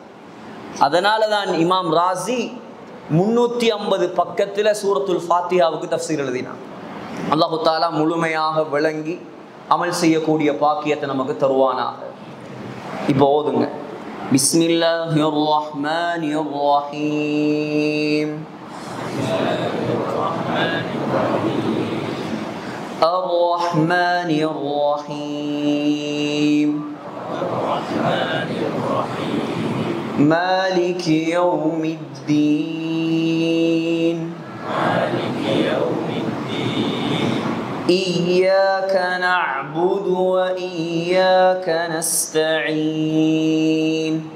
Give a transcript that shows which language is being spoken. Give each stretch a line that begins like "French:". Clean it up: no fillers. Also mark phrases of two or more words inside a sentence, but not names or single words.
Tamil: அதனால தான் இமாம் ராசி 350 பக்கத்தில் சூரத்துல் ஃபாத்திஹாவுக்கு தஃப்சீர் எழுதினான். அல்லாஹு தஆலா முழுமையாக விளங்கி அமல் செய்யக்கூடிய பாக்கியத்தை நமக்கு தருவானாக. இப்போ ஓதுங்க.
Arabic: بسم الله الرحمن الرحيم. الرحمن الرحيم مالك يوم الدين إياك نعبد وإياك نستعين